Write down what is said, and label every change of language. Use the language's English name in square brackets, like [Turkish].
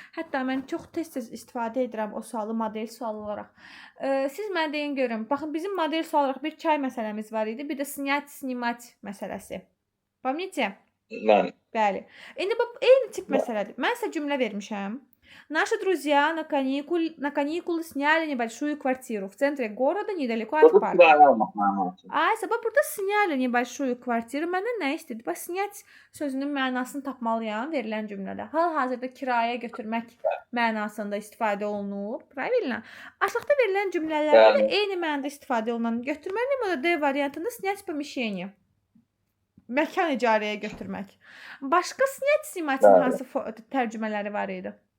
[Azerbaijani] Hətta mən çox tez-tez istifadə edirəm o sualı model sual olaraq. Siz mənə deyin görün. Baxın, bizim model sual olaraq bir çay məsələmiz var idi. Bir də снять, снимать məsələsi. [Russian] Помните? Bəli. [Azerbaijani] İndi bu eyni tip məsələdir. Mən sizə cümlə vermişəm. [Russian] Наши друзья на каникулы сняли небольшую квартиру в центре города недалеко от парка. [Azerbaijani] Aysa, burada [Russian] сняли небольшую квартиру. [Azerbaijani] Məndən nə istəyir? Bax, снять sözünün mənasını tapmalıyam verilən cümlədə. Hal-hazırda kiraya götürmək mənasında istifadə olunur. [Russian] Правильно? [Azerbaijani] Aşağıda verilən cümlələrdə də eyni mənada istifadə olunan götürməli moda D variantında [Russian] снять помещение. [Azerbaijani] Məkan icarəyə götürmək. Başqa снять, снимать-ın hansı tərcümələri var idi?